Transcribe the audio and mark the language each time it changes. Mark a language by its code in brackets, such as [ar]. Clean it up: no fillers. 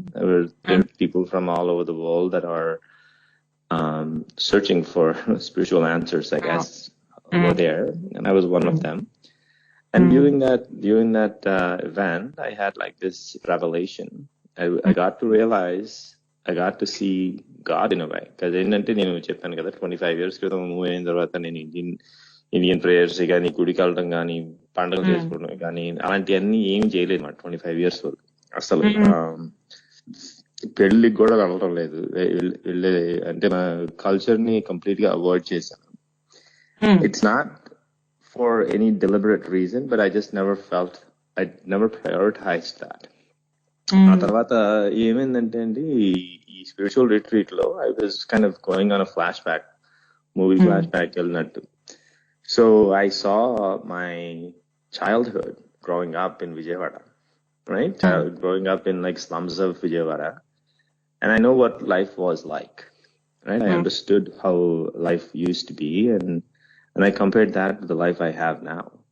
[en] There were people from all over the world that are searching for spiritual answers, I guess, over there, and I was one of them. And during that event, I had like this revelation. I got to realize, I got to see God in a way. [te] Because ఏంటంటే నేను చెప్పాను కదా 25 years క్రితం move అయిన తర్వాత నేను Indian prayers కానీ గుడి కలడం కానీ పండుగలు చేసుకోవడం కానీ అలాంటివన్నీ ఏమి చేయలేదు మాట 25 years వరకు. అసలు పెళ్లికి కూడా వెళ్ళడం లేదు, అంటే నా కల్చర్ ని కంప్లీట్ గా అవాయిడ్ చేశాను. [en] It's not for any deliberate reason, but I just never prioritized that. [te] ఆ తర్వాత ఏమైందంటే అండి, ఈ స్పిరిచువల్ రిట్రీట్ లో [en] I was kind of going on a flashback, movie flashback వెళ్ళినట్టు. So I saw my childhood growing up in Vijayawada, right? Growing up in like slums of Vijayawada, and I know what life was like, right? I understood how life used to be, and I compared that to the life I have now.